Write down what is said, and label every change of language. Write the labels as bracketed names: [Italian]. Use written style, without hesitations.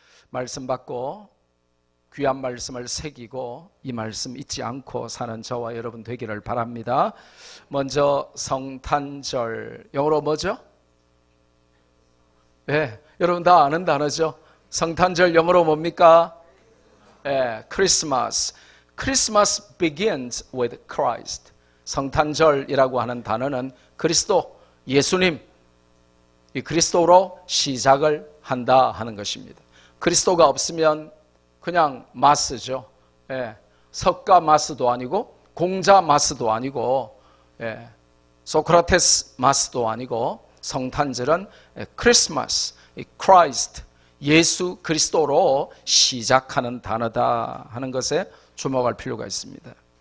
[Korean] 말씀 받고 귀한 말씀을 새기고 이 말씀 잊지 않고 사는 저와 여러분 되기를 바랍니다. 먼저 성탄절, 영어로 뭐죠? 네, 여러분 다 아는 단어죠? 성탄절 영어로 뭡니까? 네, 크리스마스. [English] Christmas begins with Christ. [Korean] 성탄절이라고 하는 단어는 그리스도, 예수님, 이 그리스도로 시작을 한다 하는 것입니다. 그리스도가 없으면 그냥 마스죠. 예, 석가 마스도 아니고 공자 마스도 아니고 소크라테스 마스도 아니고 성탄절은 크리스마스, 크라이스트, 예수 그리스도로 시작하는 단어다 하는 것에 주목할 필요가 있습니다.